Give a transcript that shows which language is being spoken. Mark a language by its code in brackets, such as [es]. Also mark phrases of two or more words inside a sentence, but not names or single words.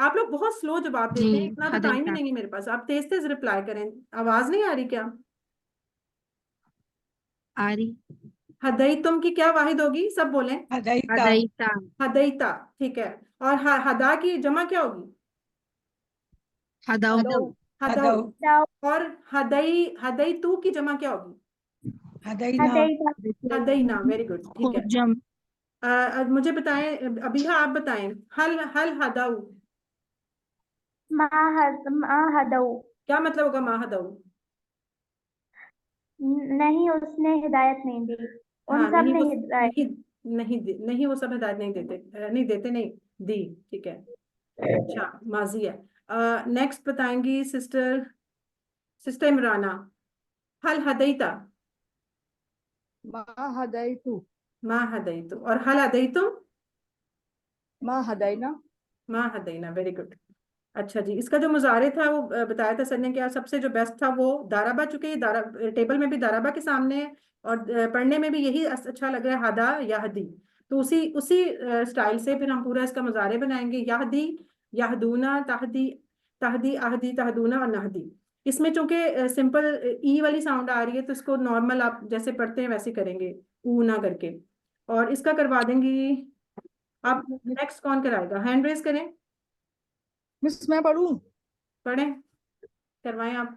[hi] आप लोग बहुत स्लो जवाब जी, देते हैं, इतना तो टाइम ही हदैता। नहीं है मेरे पास। आप तेज तेज रिप्लाई करें। आवाज नहीं आ रही क्या? आरी, हदई तुम की क्या वाहिद होगी? सब बोलें। हदैता। हदैता, हदईता। ठीक है। और हदा की जमा क्या होगी? हदौ, हदौ। हदऊ। हदौ। दाव और हदई तू की जमा क्या होगी? हदैना। हदैता हदईना। [en] very good, [hi] ठीक है। खुद जम। मुझे बताएं, अभी हाँ आप बताएं। [ar] هل هل هداو, ما هدوا [hi] क्या मतलब होगा [ar] ما هدوا? [hi] नहीं, उसने हिदायत नहीं दी। उन हाँ, सब नहीं ने वो हिदायत। नहीं, नहीं वो सब हिदायत नहीं देते, नहीं देते, नहीं दी। ठीक है। अच्छा, माजी है। नेक्स्ट बताएंगी सिस्टर, सिस्टर इमराना। [ar] هل هديتَ. ما هديتُ, ما هديتُ. और هل هديتم. ما هدينا. ما هدينا. [en] very good. [hi] अच्छा जी, इसका जो मुजारे था वो बताया था सर ने, क्या सबसे जो बेस्ट था वो दाराबा, चूंकि ये दारा टेबल में भी दाराबा के सामने है, और पढ़ने में भी यही अच्छा लग रहा है, हदा या हदी। तो उसी उसी स्टाइल से फिर हम पूरा इसका मुजारे बनाएंगे। [ar] يهدي، يهدون، تهدي، تهدي، أهدي، تهدون و نهدي. [hi] इसमें चूंकि सिंपल ई वाली साउंड आ रही है, तो इसको नॉर्मल आप जैसे पढ़ते हैं वैसे करेंगे, ऊ ना करके। और इसका करवा देंगी। आप नेक्स्ट कौन कराएगा? [en] hand raise [hi] करें। मिस मैं पढ़ूं? पढ़ें, करवाएं आप।